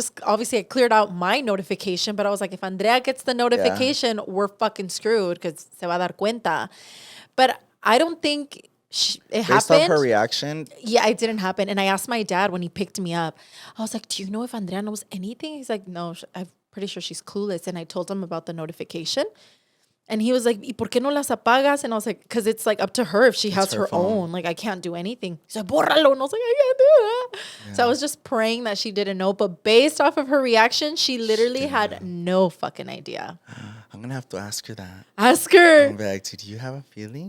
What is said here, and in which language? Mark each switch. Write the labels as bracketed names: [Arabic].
[English] Obviously I cleared out my notification, but I was like, if Andrea gets the notification, we're fucking screwed because [Spanish] se va a dar cuenta. [English] But I don't think it happened. Based off her reaction. Yeah, it didn't happen. And I asked my dad when he picked me up, I was like, do you know if Andrea knows anything? He's like, no, I'm pretty sure she's clueless. And I told him about the notification. And he was like, [Spanish] ¿y por qué no las apagas? [English] And I was like, because it's like up to her if she has her own. Like, I can't do anything. He's like, [Spanish] bórralo. [English] And I was like, I can't do that. Yeah. So I was just praying that she didn't know. But based off of her reaction, she literally had no fucking idea. I'm going to have to ask her that. Ask her. I'm like, do you have a feeling?